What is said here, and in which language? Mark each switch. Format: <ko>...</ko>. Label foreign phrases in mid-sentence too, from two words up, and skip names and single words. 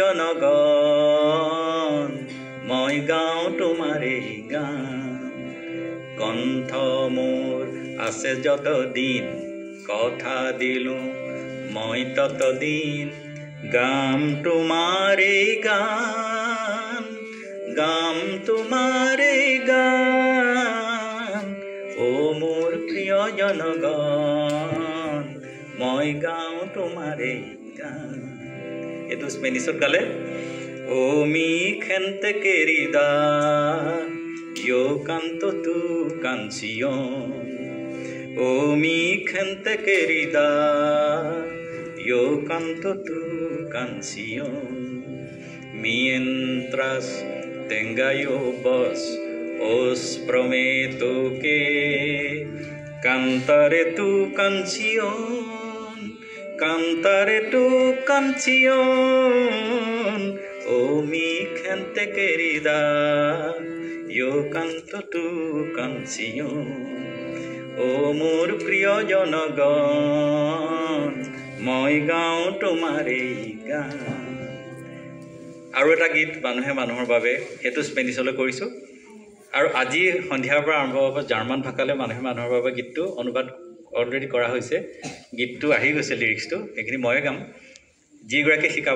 <as>জনগণ মই গাওঁ তোমাৰ এই গান কণ্ঠ মোৰ আছে যতদিন কথা দিলো মই ততদিন গাম তোমাৰ এই গান গাম তোমাৰ এই গান ও মোৰ প্ৰিয় জনগণ মই গাওঁ তোমাৰ এই গান এইটো স্পেনিছত গালে ও</as> <es>মি gente querida yo canto tu canción o mi gente querida yo canto tu canción mientras tenga yo voz os prometo que cantaré tu canción oh mi gente querida yo canto tu canción oh</es> <as>মোৰ প্ৰিয় জনগণ মই গাওঁ তোমাৰ এই গান আৰু এটা গীত মানুহে মানুহৰ বাবে সেইটো স্পেনিছলৈ কৰিছোঁ আৰু আজি সন্ধিয়াৰ পৰা আৰম্ভ হ'ব জাৰ্মান ভাষালৈ মানুহে মানুহৰ বাবে গীতটো অনুবাদ অলৰেডি কৰা হৈছে গীতটো আহি গৈছে লিৰিক্সটো এইখিনি ময়ে গাম যিগৰাকী শিকাব</as>